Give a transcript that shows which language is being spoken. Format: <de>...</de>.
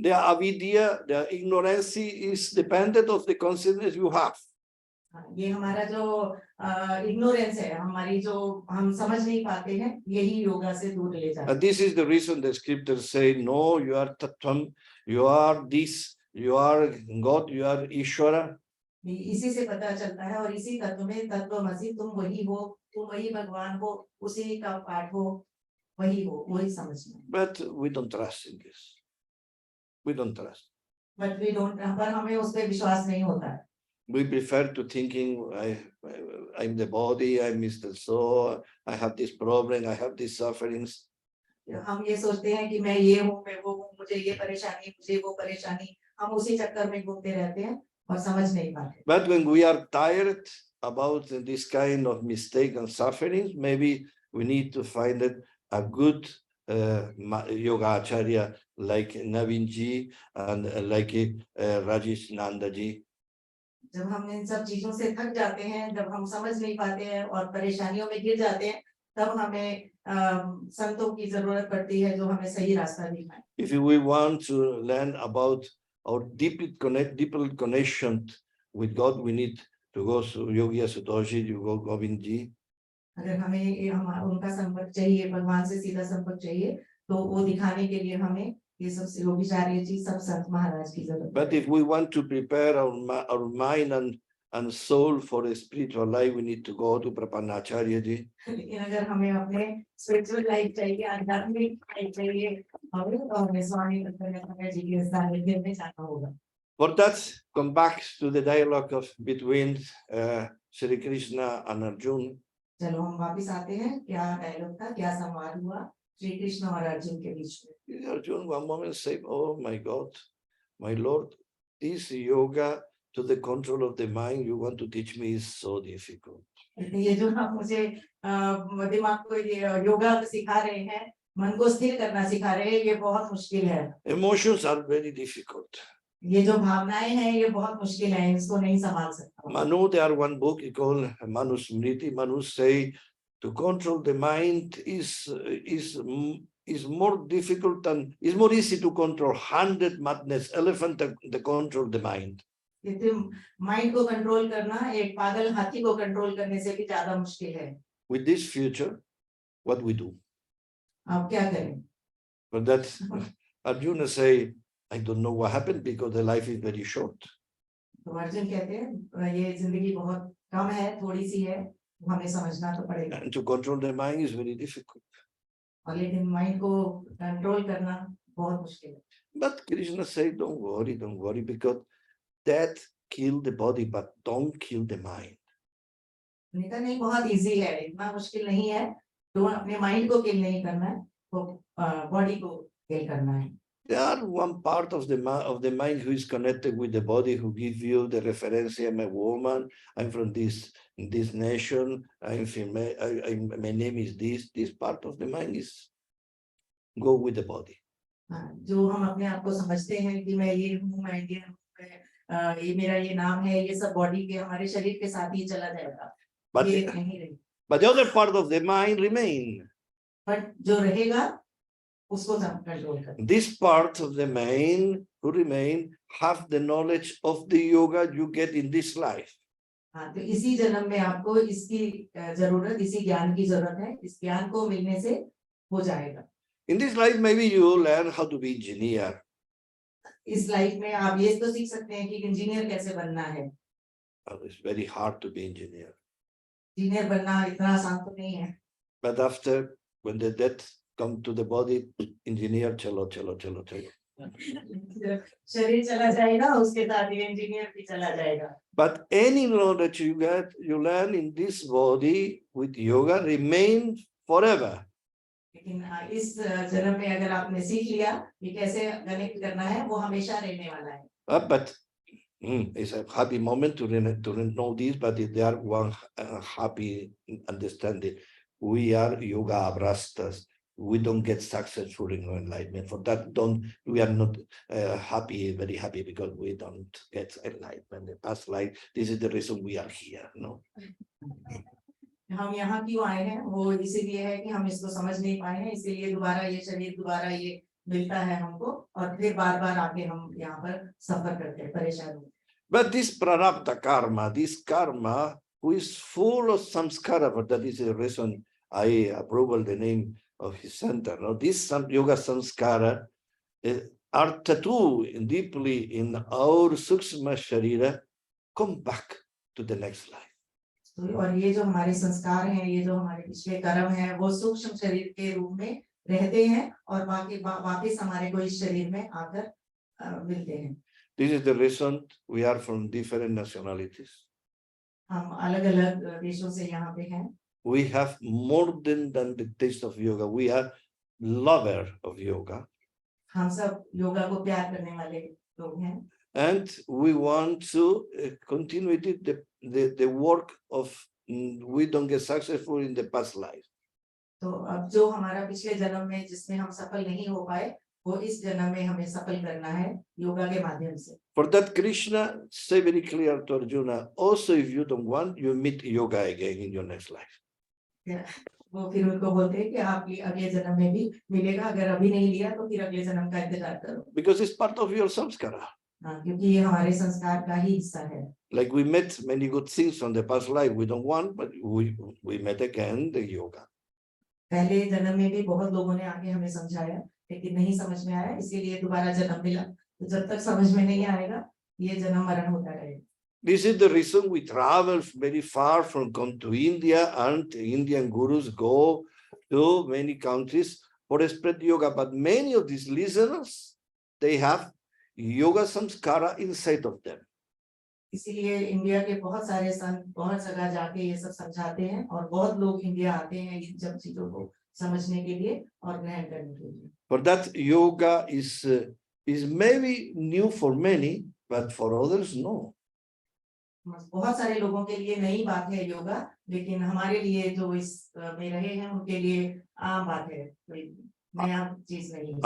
<en>The avidya, the ignorance is dependent of the consciousness you have.</en> <hi>ये हमारा जो ignorance है, हमारी जो हम समझ नहीं पाते हैं, यही योगा से दूर ले जाता है।</hi> <en>This is the reason the scriptures say, no, you are Tattvam, you are this, you are God, you are Ishvara.</en> <hi>इसी से पता चलता है, और इसी तत्व में तत्वमसि, तुम वही हो, तुम वही भगवान हो, उसी का पाठ हो, वही हो, वही समझना।</hi> <en>But we don't trust in this. We don't trust. But we don't,</en> <hi>पर हमें उस पे विश्वास नहीं होता है।</hi> <en>We prefer to thinking, I'm the body, I'm Mr. So, I have this problem, I have these sufferings.</en> <hi>हम ये सोचते हैं कि मैं ये हूँ, मैं वो हूँ, मुझे ये परेशानी, मुझे वो परेशानी, हम उसी चक्कर में घूमते रहते हैं और समझ नहीं पाते।</hi> <en>But when we are tired about this kind of mistake and sufferings, maybe we need to find a good yoga acharya like Naveen ji and like Rajesh Nanda ji.</en> <hi>जब हम इन सब चीजों से थक जाते हैं, जब हम समझ नहीं पाते हैं और परेशानियों में गिर जाते हैं, तब हमें संतों की जरूरत पड़ती है जो हमें सही रास्ता दिखाएं।</hi> <en>If we want to learn about our deeper connection with God, we need to go to Yogi Satoshi, you go Govind ji.</en> <hi>अगर हमें उनका संपर्क चाहिए, भगवान से सीधा संपर्क चाहिए, तो वो दिखाने के लिए हमें ये सब योगीचार्य जी, सब संत महाराज की जरूरत है।</hi> <en>But if we want to prepare our mind and soul for a spiritual life, we need to go to Prapanacharya ji.</en> <hi>लेकिन अगर हमें अपने स्पिरिचुअल लाइफ चाहिए, आध्यात्मिक लाइफ चाहिए, हमें स्वामी दत्तात्रेय जी के सानिध्य में जाना होगा।</hi> <en>For that, come back to the dialogue between Sri Krishna and Arjuna.</en> <hi>चलो हम वापस आते हैं, क्या डायलॉग था, क्या संवाद हुआ श्री कृष्ण और अर्जुन के बीच में।</hi> <en>Arjuna one moment said, oh my God, my Lord, this yoga to the control of the mind you want to teach me is so difficult.</en> <hi>ये जो आप मुझे दिमाग को ये योगा सिखा रहे हैं, मन को स्थिर करना सिखा रहे हैं, ये बहुत मुश्किल है।</hi> <en>Emotions are very difficult.</en> <hi>ये जो भावनाएं हैं, ये बहुत मुश्किल है, इसको नहीं संभाल सकता।</hi> <en>Manu, there one book called Manu Smriti. Manu say to control the mind is more difficult than, is more easy to control 100 madness elephant than to control the mind.</en> <hi>Mind को कंट्रोल करना एक पागल हाथी को control करने से भी ज्यादा मुश्किल है।</hi> <en>With this future, what we do?</en> <hi>आप क्या करें?</hi> <en>But that Arjuna say, I don't know what happened because the life is very short.</en> <hi>तो अर्जुन कहते हैं ये जिंदगी बहुत कम है, थोड़ी सी है, हमें समझना तो पड़ेगा।</hi> <en>And to control the mind is very difficult.</en> <hi>और लेकिन माइंड को कंट्रोल करना बहुत मुश्किल है।</hi> <en>But Krishna say, don't worry, because death kill the body, but don't kill the mind.</en> <hi>उनका नहीं, बहुत इजी है, इतना मुश्किल नहीं है, तो अपने माइंड को किल नहीं करना है, तो बॉडी को किल करना है।</hi> <en>There are one part of the mind who is connected with the body, who give you the reference. I'm a woman. I'm from this nation. I'm female. My name is this. This part of the mind is go with the body.</en> <hi>जो हम अपने आप को समझते हैं कि मैं ये हूँ, मैं इंडियन हूँ, ये मेरा ये नाम है, ये सब बॉडी के हमारे शरीर के साथ ही चला जाएगा।</hi> <en>But the other part of the mind remain.</en> <hi>But जो रहेगा उसको कंट्रोल कर।</hi> <en>This part of the mind who remain have the knowledge of the yoga you get in this life.</en> <hi>हाँ, तो इसी जन्म में आपको इसकी जरूरत, इसी ज्ञान की जरूरत है, इस ज्ञान को मिलने से हो जाएगा।</hi> <en>In this life, maybe you learn how to be engineer.</en> <hi>इस लाइफ में आप ये तो सीख सकते हैं कि इंजीनियर कैसे बनना है।</hi> <en>It's very hard to be engineer.</en> <hi>Engineer बनना इतना आसान तो नहीं है।</hi> <en>But after, when the death come to the body, engineer, chalo.</en> <hi>शरीर चला जाएगा, उसके साथ ये इंजीनियर भी चला जाएगा।</hi> <en>But any knowledge you get, you learn in this body with yoga remain forever.</en> <hi>लेकिन इस जन्म में अगर आपने सीख लिया कि कैसे कनेक्ट करना है, वो हमेशा रहने वाला है।</hi> <en>But it's a happy moment to know this, but there are one happy understanding. We are yoga abrastas. We don't get successful in enlightenment. For that, we are not very happy because we don't get enlightenment. The past life, this is the reason we are here. No.</en> <hi>हम यहाँ क्यों आए हैं, वो इसीलिए है कि हम इसको समझ नहीं पाए हैं, इसीलिए दोबारा ये शरीर दोबारा ये मिलता है हमको, और फिर बार बार आके हम यहाँ पर सफर करते हैं, परेशान होते हैं।</hi> <en>But this prarabdha karma, this karma, who is full of samskara, but that is the reason I approve the name of his center. Now, this yoga samskara are tattooed deeply in our sukshma sharira, come back to the next life.</en> <hi>और ये जो हमारे संस्कार हैं, ये जो हमारे पिछले कर्म हैं, वो सूक्ष्म शरीर के रूप में रहते हैं और वापस हमारे को इस शरीर में आकर मिलते हैं.</hi> <en>This is the reason we are from different nationalities.</en> <hi>हम अलग-अलग देशों से यहाँ पे हैं.</hi> <en>We have more than the taste of yoga. We are lover of yoga.</en> <hi>हम सब योगा को प्यार करने वाले लोग हैं.</hi> <en>And we want to continue the work of we don't get successful in the past life.</en> <hi>तो अब जो हमारा पिछले जन्म में जिसमें हम सफल नहीं हो पाए, वो इस जन्म में हमें सफल करना है योगा के माध्यम से.</hi> <en>For that, Krishna say very clear to Arjuna, also if you don't want, you meet yoga again in your next life.</en> <hi>वो फिर उनको बोलते हैं कि आप ये अगले जन्म में भी मिलेगा, अगर अभी नहीं लिया तो फिर अगले जन्म का इंतजार करो.</hi> <en>Because it's part of your samskara.</en> <hi>क्योंकि ये हमारे संस्कार का ही हिस्सा है.</hi> <en>Like we met many good things from the past life, we don't want, but we met again the yoga.</en> <hi>पहले जन्म में भी बहुत लोगों ने आके हमें समझाया, लेकिन नहीं समझ में आया, इसीलिए दोबारा जन्म मिला. तो जब तक समझ में नहीं आएगा, ये जन्म मरण होता रहेगा.</hi> <en>This is the reason we travel very far from come to India, and Indian gurus go to many countries for spread yoga. But many of these listeners, they have yoga samskara inside of them.</en> <hi>इसीलिए India के बहुत सारे संत बहुत जगह जाके ये सब समझाते हैं और बहुत लोग इंडिया आते हैं इन सब चीजों को समझने के लिए और ग्रहण करने के लिए.</hi> <en>For that, yoga is maybe new for many, but for others no.</en> <hi>बहुत सारे लोगों के लिए नई बात है योगा, लेकिन हमारे लिए जो इस में रहे हैं उनके लिए आम बात है, कोई नया चीज नहीं है.</hi>